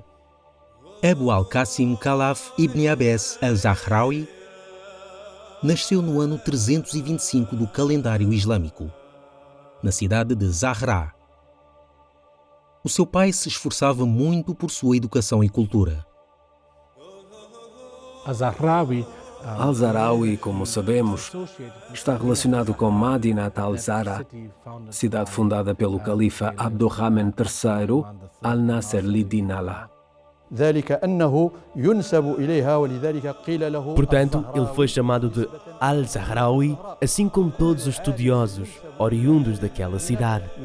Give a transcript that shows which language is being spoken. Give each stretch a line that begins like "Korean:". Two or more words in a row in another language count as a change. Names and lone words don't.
Portuguese: Abu al-Qasim Khalaf ibn Abbas al-Zahrawi nasceu no ano 325 do calendário islâmico, na cidade de Zahra. O seu pai se esforçava muito por sua educação e cultura. Al-Zahrawi, como sabemos, está relacionado com Madinat al-Zahra, cidade fundada pelo califa Abdurrahman III al-Nasser Lidin Allah. Portanto, ele foi chamado de Al-Zahrawi, assim como todos os estudiosos oriundos daquela cidade.